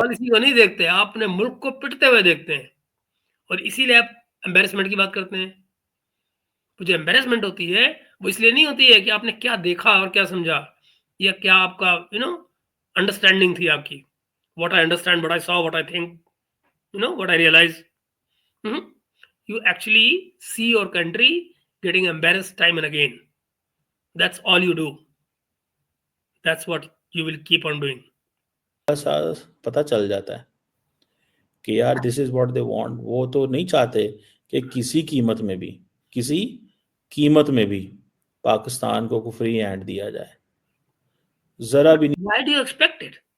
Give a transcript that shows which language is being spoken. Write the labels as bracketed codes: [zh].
[hi] Policy को नहीं देखते, आप अपने मुल्क को पिटते हुए देखते हैं, और इसीलिए आप एम्बेरसमेंट की बात करते हैं। वो जो एम्बेरसमेंट होती है वो इसलिए नहीं होती है कि आपने क्या देखा और क्या समझा, या क्या आपका अंडरस्टैंडिंग थी आपकी। [en] What I understand, what I saw, what I think, what I realize. You actually see your country getting embarrassed time and again. That's all you do. That's what you will keep on doing. [hi] सा पता चल जाता है कि यार [en] This is what they want. [hi] वो तो नहीं चाहते कि किसी कीमत में भी, किसी कीमत में भी पाकिस्तान को फ्री हैंड दिया जाए, जरा भी नहीं। [en] Why do you expect it?